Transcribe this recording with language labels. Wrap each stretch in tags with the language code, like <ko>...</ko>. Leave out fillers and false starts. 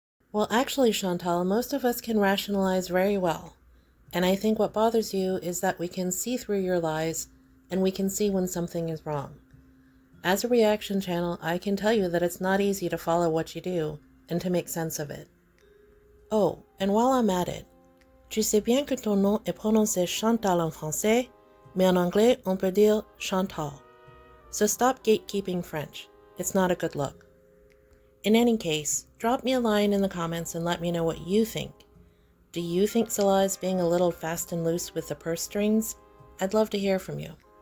<en>Well, actually, Chantal, most of us can rationalize very well. And I think what bothers you is that we can see through your lies and we can see when something is wrong. As a reaction channel, I can tell you that it's not easy to follow what you do and to make sense of it. Oh, and while I'm at it,</en> <fr>tu sais bien que ton nom est prononcé Chantal en français, mais en anglais on peut dire Chantal.</fr> <en>So stop gatekeeping French. It's not a good look. In any case, drop me a line in the comments and let me know what you think. Do you think Salah is being a little fast and loose with the purse strings? I'd love to hear from you.</en>